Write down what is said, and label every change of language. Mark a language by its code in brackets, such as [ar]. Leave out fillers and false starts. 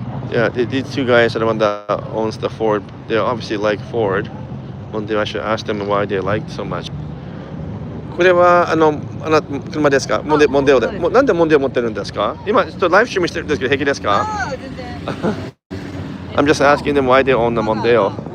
[en] Yeah, these two guys are the one that owns the Ford. They obviously like Ford. One day I should ask them why they like so much. [ja] これは車ですか？モンデオで。なんでモンデオ持ってるんですか？今ちょっとライブストリームしてるんですけど平気ですか？ [en] I'm just asking them why they own the Mondeo.